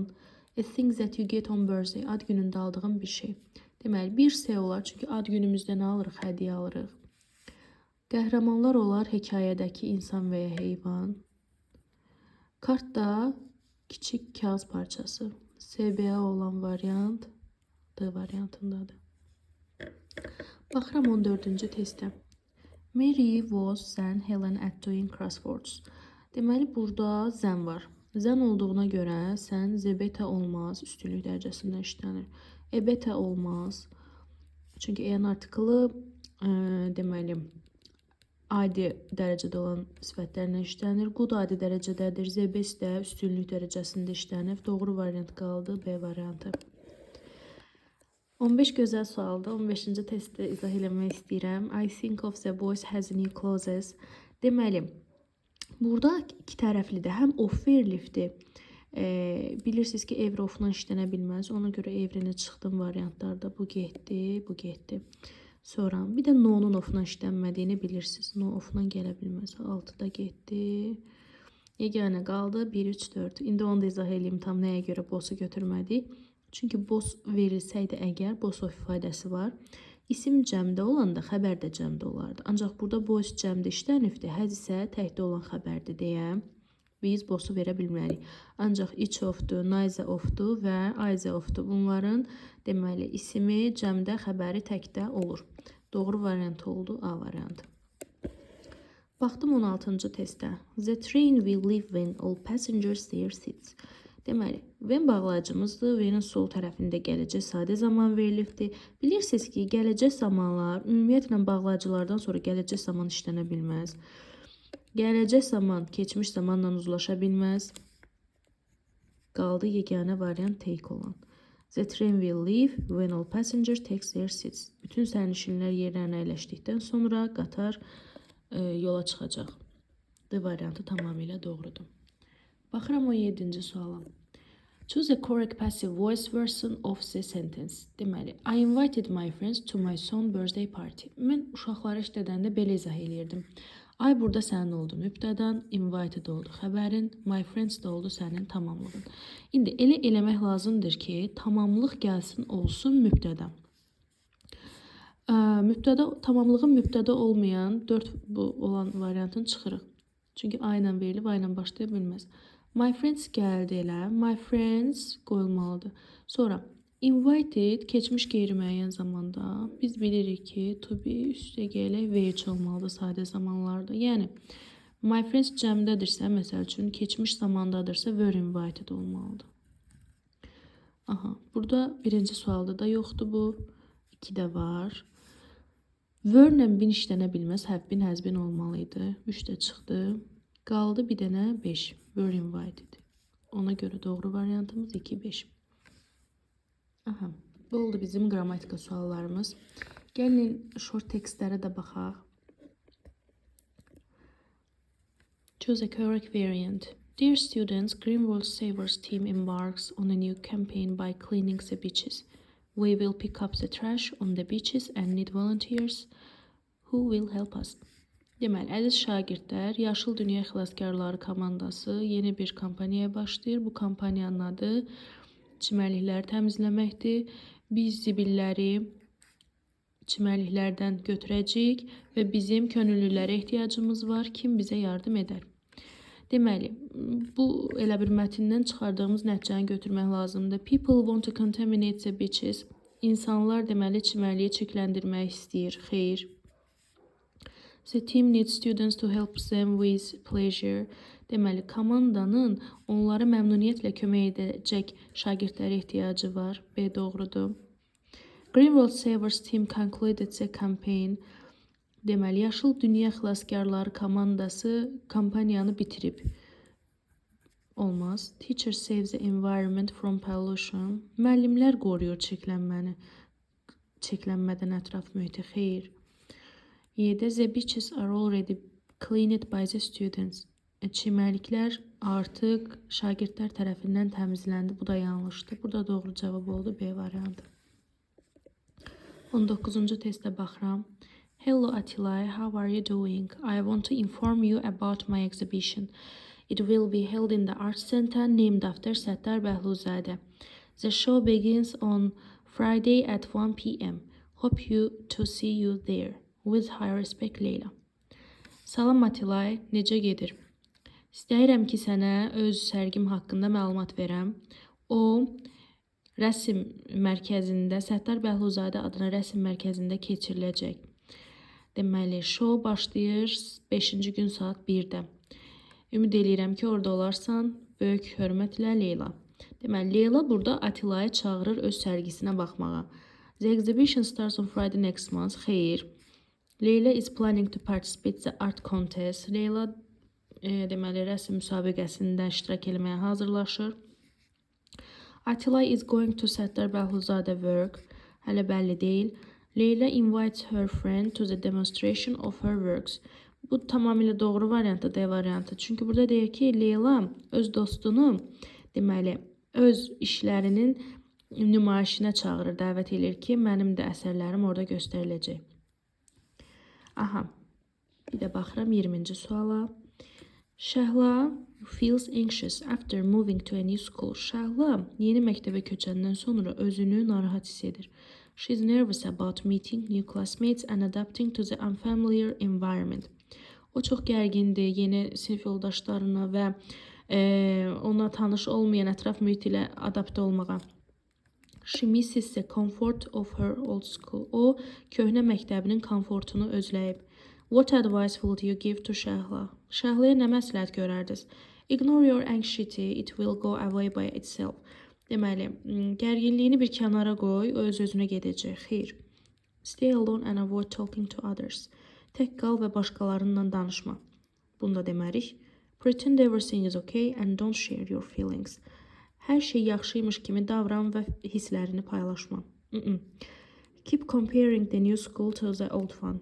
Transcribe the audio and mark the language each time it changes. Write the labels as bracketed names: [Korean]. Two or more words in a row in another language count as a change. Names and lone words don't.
[English] A thing that you get on birthday, [Azerbaijani] ad günündə aldığın bir şey. Deməli, bir şey olar, çünki ad günümüzdə nə alırıq? Hədiyyə alırıq. Qəhrəmanlar olar, hekayədəki insan və ya heyvan. Kart da kiçik kağız parçası. SBA olan variant D variantındadır. Baxıram 14-cü testə. [English] Mary was zen Helen at doing crosswords. [Azerbaijani] Deməli, burada zen var. Zen olduğuna görə sən zebeta olmaz, üstünlük dərəcəsində işlənir. Ebeta olmaz. Çünki en artiklı deməli adi dərəcədə olan sifətlərlə işlənir. Good adi dərəcədədir. Zebes də üstünlük dərəcəsində işlənir. Doğru variant qaldı, B variantı. 15 gözəl sualda 15-ci testi izah eləmək istəyirəm. [English] I think of the boys has new clothes. [Azerbaijani] Deməli, burada iki tərəflidir. Həm of verilibdir. Bilirsiniz ki, evri ofla işlənə bilməz. Ona görə evrini çıxdım variantlarda. Bu getdi, bu getdi. Sonra bir də no-nun ofla işlənmədiyini bilirsiniz. No ofla gələ bilməz. 6-da getdi. Yeganə qaldı 1, 3, 4. İndi onu da izah edeyim tam nəyə görə boss'u götürmədik. Çünki boss verilsəydi əgər [English] boss of [Azerbaijani] ifadəsi var. İsim cəmdə olanda xəbər də cəmdə olardı. Ancaq burada boss cəmdə işlənibdir. Həz isə təkdə olan xəbərdir deyə biz boss'u verə bilmərik. Ancaq [English] each of'dur, neither of'dur [Azerbaijani] və [English] either of'dur. [Azerbaijani] Bunların deməli ismi cəmdə, xəbəri təkdə olur. Doğru variant oldu, A variantı. Baxdım 16-cı testə. [English] The train will leave when all passengers their seats. [Azerbaijani] Deməli, when bağlayıcımızdır. When'in sol tərəfində gələcək sadə zaman verilibdir. Bilirsiniz ki, gələcək zamanlar ümumiyyətlə bağlayıcılardan sonra gələcək zaman işlənə bilməz. Gələcək zaman keçmiş zamanla uzlaşa bilməz. Qaldı yeganə variant take olan. [English] The train will leave when all passengers take their seats. [Azerbaijani] Bütün sərnişinlər yerlərinə əyləşdikdən sonra qatar yola çıxacaq. D variantı tamamilə doğrudur. Baxıram 17-ci suala. [English] Choose a correct passive voice version of the sentence. Deməli, I invited my friends to my son's birthday party. [Azerbaijani] Mən uşaqları işlədəndə belə izah eləyirdim. I burada sənin oldu mübtədən, invited oldu xəbərin, [English] my friends [Azerbaijani] də oldu sənin tamamlığın. İndi elə eləmək lazımdır ki, tamamlıq gəlsin olsun mübtədə. Tamamlığın mübtədə olmayan 4 bu olan variantını çıxırıq. Çünki I ilə verilib, I ilə başlaya bilməz. [English] My friends [Azerbaijani] gəldi elə, [English] my friends [Azerbaijani] qoyulmalıdır. Sonra invited keçmiş qeyri-müəyyən zamanda biz bilirik ki, [English] to be [Azerbaijani] üstə gələk VH olmalıdır sadə zamanlarda. Yəni, [English] my friends [Azerbaijani] cəmdədirsə, məsəl üçün keçmiş zamandadırsa, [English] were invited [Azerbaijani] olmalıdır. Aha, burada birinci sualda da yoxdur bu. 2-də var. Were ilə bin işlənə bilməz, [English] have been, has been [Azerbaijani] olmalıydı. 3-də çıxdı. Qaldı bir dənə 5. [English] Were invited. [Azerbaijani] Ona görə doğru variantımız 2, 5. Aha, bu oldu bizim qrammatika suallarımız. Gəlin short tekstlərə də baxaq. [English] Choose a correct variant. Dear students, Greenwald Savers team embarks on a new campaign by cleaning the beaches. We will pick up the trash on the beaches and need volunteers who will help us. [Azerbaijani] Deməli, əziz şagirdlər, Yaşıl Dünya Xilaskarları komandası yeni bir kampaniyaya başlayır. Bu kampaniyanın adı çimərlikləri təmizləməkdir. Biz zibilləri çimərliklərdən götürəcəyik və bizim könüllülərə ehtiyacımız var. Kim bizə yardım edər? Deməli, bu elə bir mətndən çıxardığımız nəticəni götürmək lazımdır. [English] People want to contaminate the beaches. [Azerbaijani] İnsanlar deməli çimərliyi çirkləndirmək istəyir. Xeyr. [English] The team needs students to help them with pleasure. [Azerbaijani] Deməli, komandanın onlara məmnuniyyətlə kömək edəcək şagirdlərə ehtiyacı var. B doğrudur. [English] Greenwald Savers team concluded the campaign. [Azerbaijani] Deməli, Yaşıl Dünya Xilaskarları komandası kampaniyanı bitirib. Olmaz. [English] Teacher saves the environment from pollution. [Azerbaijani] Müəllimlər qoruyur çirklənmədən ətraf mühiti. Xeyr. [English] Y'də the beaches are already cleaned by the students. [Azerbaijani] Çimərliklər artıq şagirdlər tərəfindən təmizləndi. Bu da yanlışdır. Burada doğru cavab oldu B variantı. 19-cu testə baxıram. [English] Hello Atilay, how are you doing? I want to inform you about my exhibition. It will be held in the Arts Center named after Səttar Bəhluzadeh. The show begins on Friday at 1 p.m. Hope to see you there. With high respect, Leyla. [Azerbaijani] Salam Atilay, necə gedir? İstəyirəm ki, sənə öz sərgim haqqında məlumat verəm. O, rəsm mərkəzində, Səttar Bəhluzadə adına rəsm mərkəzində keçiriləcək. Deməli, show başlayır 5-ci gün saat 1-də. Ümid eləyirəm ki, orada olarsan. Böyük hörmətlə Leyla. Deməli, Leyla burada Atilayı çağırır öz sərgisinə baxmağa. [English] The exhibition starts on Friday next month. [Azerbaijani] Xeyr. [English] Leyla is planning to participate in the art contest. [Azerbaijani] Leyla deməli, rəsm müsabiqəsində iştirak etməyə hazırlaşır. [English] Atilay is going to Səttar Bəhluzadə work. [Azerbaijani] Hələ bəlli deyil. [English] Leyla invites her friend to the demonstration of her works. [Azerbaijani] Bu tamamilə doğru variantı, D variantı. Çünki burada deyir ki, Leyla öz dostunu, deməli, öz işlərinin nümayişinə çağırır, dəvət edir ki, mənim də əsərlərim orada göstəriləcək. Aha, bir də baxıram 20-ci suala. [English] Şəhla feels anxious after moving to a new school. [Azerbaijani] Şəhla yeni məktəbə köçəndən sonra özünü narahat hiss edir. [English] She is nervous about meeting new classmates and adapting to the unfamiliar environment. [Azerbaijani] O çox gərgindir yeni sinif yoldaşlarına və ona tanış olmayan ətraf mühit ilə adaptə olmağa. [English] She misses the comfort of her old school. [Azerbaijani] O, köhnə məktəbinin komfortunu özləyib. [English] What advice would you give to Şəhla? [Azerbaijani] Şəhlaya nə məsləhət görərdiniz? [English] Ignore your anxiety, it will go away by itself. [Azerbaijani] Deməli, gərginliyini bir kənara qoy, o öz-özünə gedəcək. Xeyr. [English] Stay alone and avoid talking to others. [Azerbaijani] Tək qal və başqalarınla danışma. Bunu da demərik. [English] Pretend everything is okay and don't share your feelings. [Azerbaijani] Hər şey yaxşıymış kimi davran və hisslərini paylaşma. [English] Keep comparing the new school to the old one.